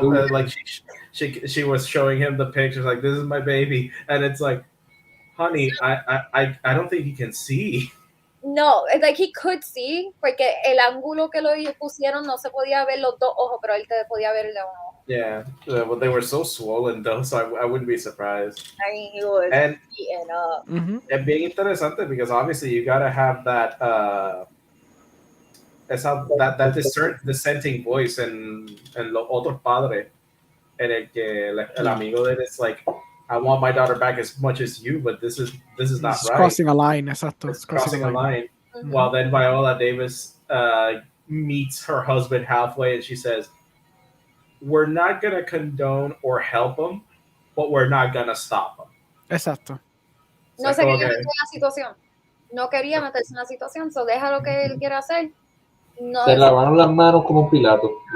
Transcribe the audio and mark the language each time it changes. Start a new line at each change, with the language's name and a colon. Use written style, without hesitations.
English: Like she was showing him the pictures, like, this is my baby, and it's like, honey, I don't think he can see.
Spanish: No,
English: like he could see,
Spanish: porque el ángulo que lo pusieron no se podía ver los dos ojos, pero él te podía ver el de uno.
English: Yeah, well, they were so swollen though, so I wouldn't be surprised. I mean, he was eaten up. And being interesante because obviously you gotta have that that dissenting voice
Spanish: en los otros padres, en el que el amigo de él
English: is like, I want my daughter back as much as you, but this is not right. Crossing a line, exacto. It's crossing a line. While then Viola Davis meets her husband halfway and she says, we're not going to condone or help him, but we're not going to stop him.
Spanish: Exacto. No se quería meter en la situación. No quería meterse en la situación, so deja lo que él quiera hacer. No, se lavaron las manos como un Pilato.